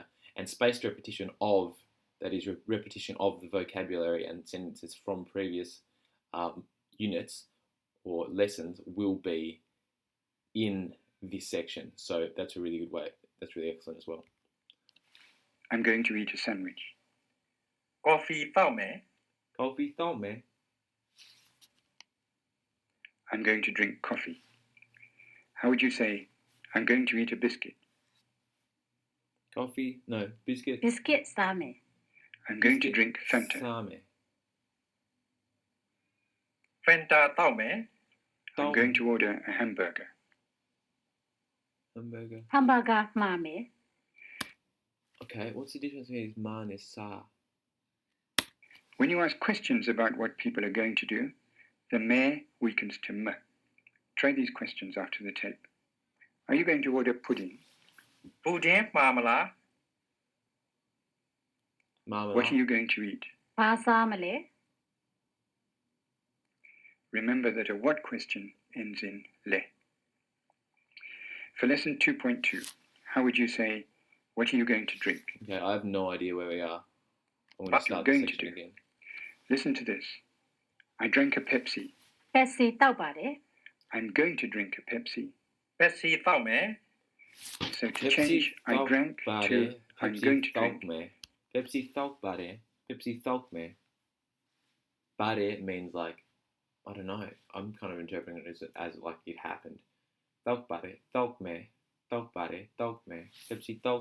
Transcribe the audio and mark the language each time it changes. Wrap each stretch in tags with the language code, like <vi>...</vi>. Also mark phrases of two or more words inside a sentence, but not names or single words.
<en>And spaced repetition of, that is repetition of the vocabulary and sentences from previous units or lessons will be in this section. So that's a really good way. That's really excellent as well. I'm going to eat a sandwich.</en> <my>ကော်ဖီတောက်မယ် ကော်ဖီသောက်မယ်.</my> <en>I'm going to drink coffee. How would you say, I'm going to eat a biscuit? Coffee? No. Biscuit?</en> <my>biscuit စားမယ်</my> <en>I'm going to drink Fanta. Same.</en> <my>ဖန်တာတောက်မယ်</my> <en>I'm going to order a hamburger. Hamburger.</en> <my>hamburger မှာမယ်</my> <en>Okay, what's the difference between man and sa? When you ask questions about what people are going to do, the me weakens to m. Try these questions after the tape. Are you going to order pudding?</en> <my>ပူဒင်းမှာမလား Mama.</my> <en>What are you going to eat?</en> <my>ဘာစားမလဲ</my> <en>Remember that a what question ends in le. For lesson 2.2, how would you say, what are you going to drink? Okay, I have no idea where we are. I'm going What to start you're the going to section do. again. Listen to this. I drank a Pepsi.</en> <my>Pepsi တောက်ပါတယ်</my> <en>I'm going to drink a Pepsi.</en> <my>ပက်ဆီတောက်မယ်</my> <en>So to Pepsi change I</en> <my>thought</my> <en>drank to</en> <my>bade.</my> <en>I'm Pepsi going to</en> <my>thought</my> <en>drink.</en> <my>me. Pepsi thought bade. Pepsi thought me.</my> <en>Bade means like, I don't know. I'm kind of interpreting it as like it happened.</en> <my>သောက်ပြီ။ သောက်မယ်။ သောက်ပြီ။ သောက်မယ်။ Pepsi သောက်.</my>